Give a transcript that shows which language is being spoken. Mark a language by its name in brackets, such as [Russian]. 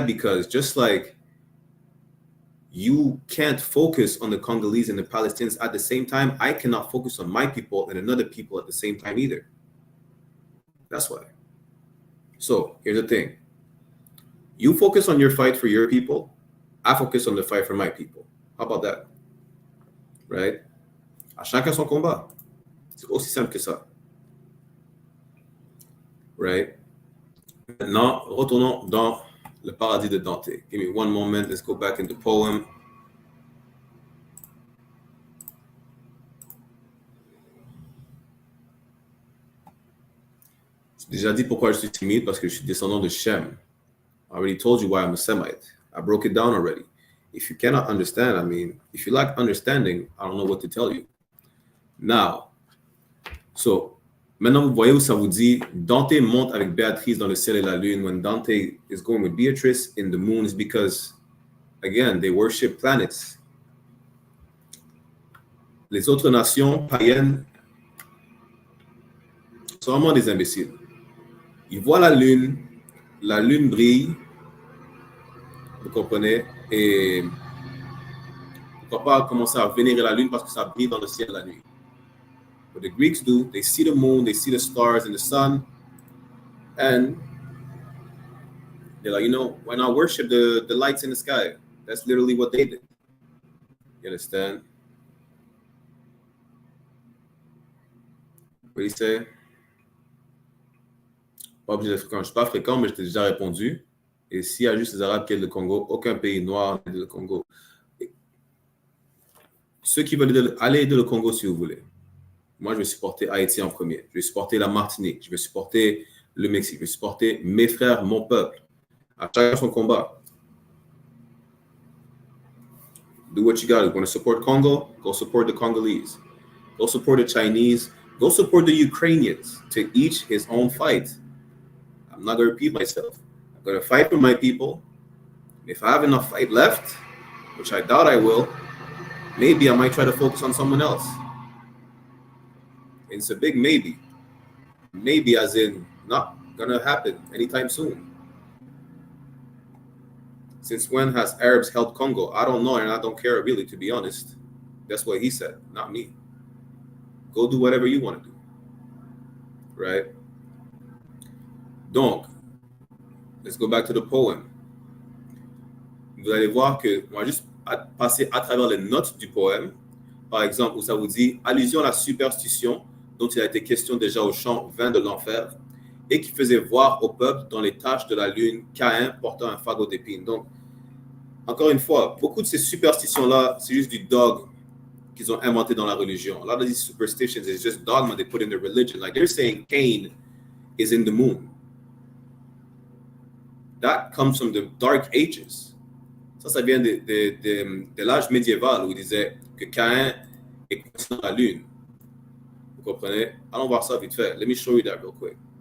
[English] Because just like you can't focus on the Congolese and the Palestinians at the same time, I cannot focus on my people and another people at the same time either. That's why. So here's the thing. You focus on your fight for your people. I focus on the fight for my people. How about that? Right? [French] À chacun son combat. C'est aussi simple que ça. Right? Maintenant, retournons dans le paradis de Dante. [English] Give me one moment. Let's go back in the poem. [French] J'ai déjà dit pourquoi je suis timide, parce que je suis descendant de Shem. [English] I already told you why I'm a Semite. I broke it down already. If you cannot understand, I mean, if you lack understanding, I don't know what to tell you. Now, so, [French] maintenant vous voyez où ça vous dit, Dante monte avec Béatrice dans le ciel et la lune. [English] When Dante is going with Beatrice in the moon is because, again, they worship planets. [French] Les autres nations païennes sont vraiment des imbéciles. Ils voient la lune brille, vous comprenez, et pourquoi pas commencer à vénérer la lune parce que ça brille dans le ciel la nuit. [English] What the Greeks do, they see the moon, they see the stars and the sun, and they're like, you know, why not worship the lights in the sky? That's literally what they did. You understand? What do you say? [French] Pas obligé d'être fréquent. Je ne suis pas fréquent, mais je t'ai déjà répondu. Et s'il y a juste les Arabes qui aident le Congo, aucun pays noir n'aide le Congo. Ceux qui veulent aller aider le Congo, si vous voulez. Moi, je vais supporter Haïti en premier. Je vais supporter la Martinique. Je vais supporter le Mexique. Je vais supporter mes frères, mon peuple. À chacun son combat. [English] Do what you got. You want to support Congo? Go support the Congolese. Go support the Chinese. Go support the Ukrainians. To each his own fight. I'm not going to repeat myself. I'm going to fight for my people. If I have enough fight left, which I doubt I will, maybe I might try to focus on someone else. It's a big maybe. Maybe as in not going to happen anytime soon. Since when has Arabs held Congo? I don't know, and I don't care really, to be honest. That's what he said, not me. Go do whatever you want to do. Right? [French] Donc, [English] let's go back to the poem. [French] Vous allez voir que, on va juste passer à travers les notes du poème. par exemple, où ça vous dit allusion à la superstition dont il a été question déjà au chant 20 de l'enfer et qui faisait voir au peuple dans les taches de la lune Caïn portant un fagot d'épines. Donc, encore une fois, beaucoup de ces superstitions-là, c'est juste du dogme qu'ils ont inventé dans la religion. [English] A lot of these superstitions is just dogma they put in the religion. Like they're saying Cain is in the moon. That comes from the Dark Ages. [French] Ça vient de l'âge médiéval où il disait que Caïn est coincé dans la lune. Vous comprenez? Allons voir ça vite fait. [English] Let me show you that real quick.